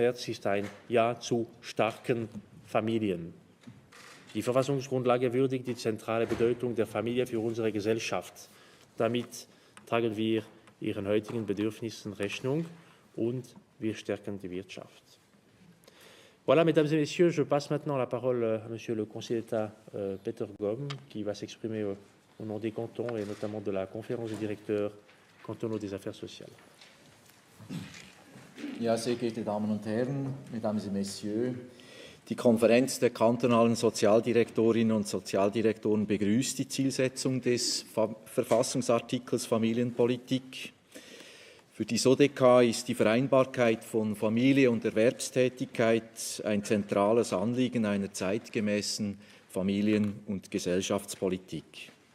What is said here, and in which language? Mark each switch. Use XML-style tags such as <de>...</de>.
<de>März ist ein Ja zu starken Familien. Die Verfassungsgrundlage würdigt die zentrale Bedeutung der Familie für unsere Gesellschaft. Damit tragen wir ihren heutigen Bedürfnissen Rechnung und wir stärken die Wirtschaft.</de> <fr>Voilà, mesdames et messieurs, je passe maintenant la parole à Monsieur le conseiller d'État Peter Gomm, qui va s'exprimer au nom des cantons et notamment de la conférence des directeurs cantonaux des affaires sociales.</fr> <de>Ja, sehr geehrte Damen und Herren,</de> <fr>Mesdames et Messieurs,</fr> <de>die Konferenz der kantonalen Sozialdirektorinnen und Sozialdirektoren begrüßt die Zielsetzung des Verfassungsartikels Familienpolitik. Für die SODK ist die Vereinbarkeit von Familie und Erwerbstätigkeit ein zentrales Anliegen einer zeitgemäßen Familien- und Gesellschaftspolitik.</de>